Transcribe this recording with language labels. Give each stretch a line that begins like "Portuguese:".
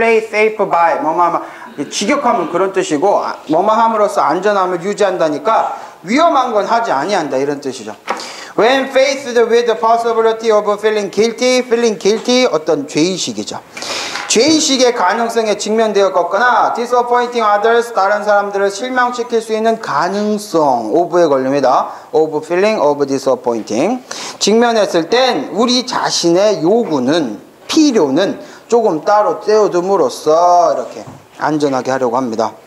English: play safe by
Korean: 직역하면 그런 뜻이고 뭐뭐함으로써 안전함을 유지한다니까 위험한 건 하지 아니한다 이런 뜻이죠.
English: When faced with the possibility of feeling guilty
Korean: 어떤 죄의식이죠. 죄의식의 가능성에 직면되었거나
English: disappointing others
Korean: 다른 사람들을 실망시킬 수 있는 가능성 of에 걸립니다.
English: of feeling of disappointing
Korean: 직면했을 땐 우리 자신의 요구는 필요는 조금 따로 떼어둠으로써 이렇게 안전하게 하려고 합니다.